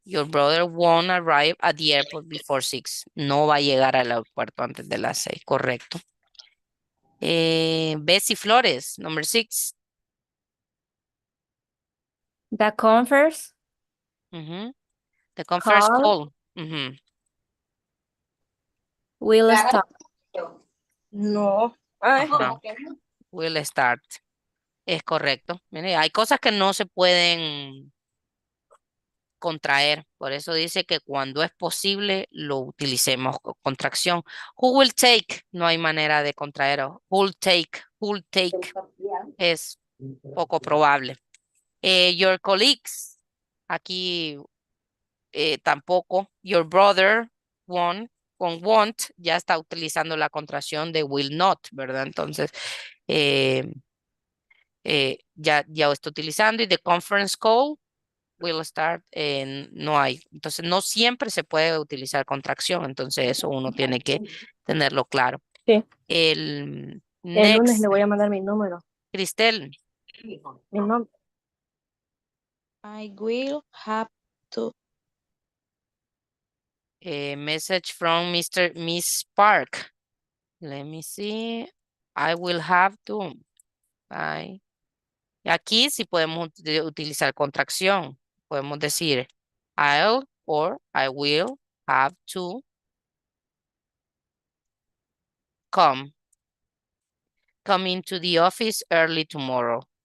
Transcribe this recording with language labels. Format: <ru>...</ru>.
<en>Your brother won't arrive at the airport before 6.</en> <es>No va a llegar al aeropuerto antes de las 6. Correcto. Bessie Flores, number 6.</es> <en>The conference The conference call call. Ujú. will start.</en> <es>No. Ajá. Will start. Es correcto. Mire, hay cosas que no se pueden contraer. Por eso dice que cuando es posible lo utilicemos con contracción. Who will take? No hay manera de contraer.</es> <en>Who'll take? Who'll take? Es poco probable. Your colleagues. Aquí tampoco. Your brother won't.</en> <es>Con won't ya está utilizando la contracción de will not, ¿verdad? Entonces, eh, ya lo está utilizando.</es> <en>Y the conference call will start, no hay.</en> <es>Entonces, no siempre se puede utilizar contracción. Entonces, eso uno tiene que tenerlo claro. Sí. El El lunes</es> <en>next,</en> <es>le voy a mandar mi número. Cristel. Mi nombre.</es> <en>I will have to. Message from Miss Park. Let me see. I will have to.</en> <es>Aquí sí podemos utilizar contracción. Podemos decir I'll or I will have to come.</es> <en>Come into the office early tomorrow.</en>